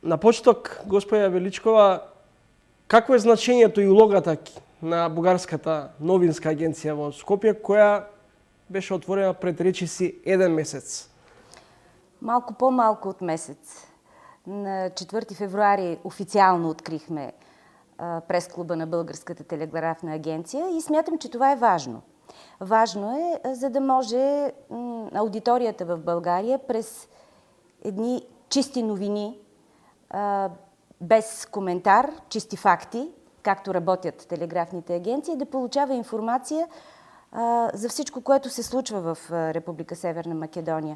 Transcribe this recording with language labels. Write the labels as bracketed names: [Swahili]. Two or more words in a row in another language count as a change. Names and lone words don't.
[Macedonian] На почеток, господја Величкова, какво е значењето и улогата на бугарската новинска агенција во Скопје, која беше отворена пред речиси 1 месец? [Bulgarian] Малко по-малко от месец. На 4 февруари официално открихме прес-клуба на Българската телеграфна агенция и смятам, че това е важно. Важно е, за да може аудиторията в България през едни чисти новини, без коментар, чисти факти, както работят телеграфните агенции, да получава информация за всичко, което се случва в Република Северна Македония.